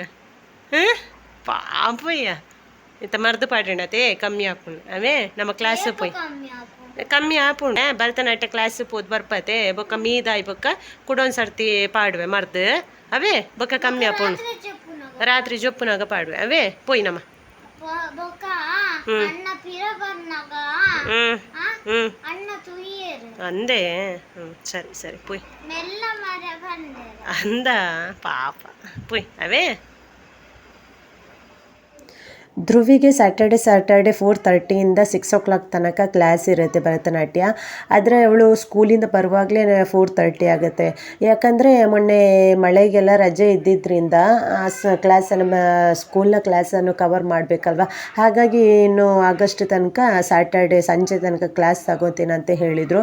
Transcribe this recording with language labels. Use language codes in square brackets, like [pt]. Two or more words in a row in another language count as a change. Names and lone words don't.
[tcy] ಪಾಪಯ್ಯ ಇಂತ ಮರ್ದು ಪಾಡಿಂಡತೆ ಕಮ್ಮಿ ಹಾಪುಂಡು ಅವೇ ನಮ್ಮ ಕ್ಲಾಸ್ ಪೋಯ್ ಕಮ್ಮಿ ಹಾಪುಂಡೆ ಭರತನಾಟ್ಯ ಕ್ಲಾಸ್ ಪೋದ್ ಬರ್ಪತೆ ಬೊಕ್ಕ ಮೀದಾಯ್ ಬೊಕ್ಕ ಕುಡೊಂದು ಸರ್ತಿ ಪಾಡುವೆ ಮರ್ದು ಅವೇ ಬೊಕ್ಕ ಕಮ್ಮಿ ಹಾಪುಂಡು ರಾತ್ರಿ ಜೊಪ್ಪುನಾಗ ಪಾಡುವೆ ಅವೇ ಪೋಯ್ ನಮ್ಮ ಅಂದೆ ಸರಿ ಸರಿ ಪೋಯ್ ಅಂದ ಪಾಪ ಪೋಯ್ ಅವೇ [kn] ಧ್ರುವಿಗೆ ಸ್ಯಾಟರ್ಡೆ 4:30 6 o'clock ತನಕ ಕ್ಲಾಸ್ ಇರುತ್ತೆ ಭರತನಾಟ್ಯ. ಆದರೆ ಅವಳು ಸ್ಕೂಲಿಂದ ಬರುವಾಗಲೇ 4:30 ಆಗುತ್ತೆ. ಯಾಕಂದರೆ ಮೊನ್ನೆ ಮಳೆಗೆಲ್ಲ ರಜೆ ಇದ್ದಿದ್ದರಿಂದ ಸ್ಕೂಲ್ನ ಕ್ಲಾಸನ್ನು ಕವರ್ ಮಾಡಬೇಕಲ್ವ. ಹಾಗಾಗಿ ಇನ್ನು ಆಗಸ್ಟ್ ತನಕ ಸ್ಯಾಟರ್ಡೆ ಸಂಜೆ ತನಕ ಕ್ಲಾಸ್ ತಗೋತೀನಿ ಅಂತ ಹೇಳಿದರು.